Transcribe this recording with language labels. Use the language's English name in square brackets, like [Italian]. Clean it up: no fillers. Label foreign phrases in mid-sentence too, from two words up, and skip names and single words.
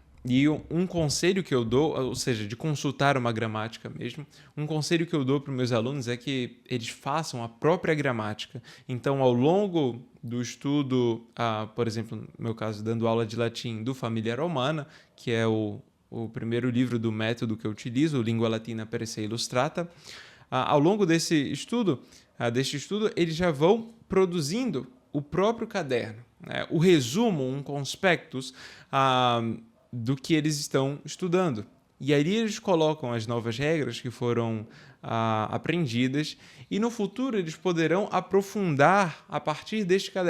[Portuguese] E um conselho que eu dou, ou seja, de consultar uma gramática mesmo, um conselho que eu dou para os meus alunos é que eles façam a própria gramática. Então, ao longo do estudo, por exemplo, no meu caso, dando aula de latim do Família Romana, que é o primeiro livro do método que eu utilizo, Língua Latina per se Illustrata, ao longo deste estudo, eles já vão produzindo o próprio caderno, né? O resumo, um conspectus do que eles estão estudando. E aí eles colocam as novas regras que foram aprendidas e no futuro eles poderão aprofundar a partir deste caderno.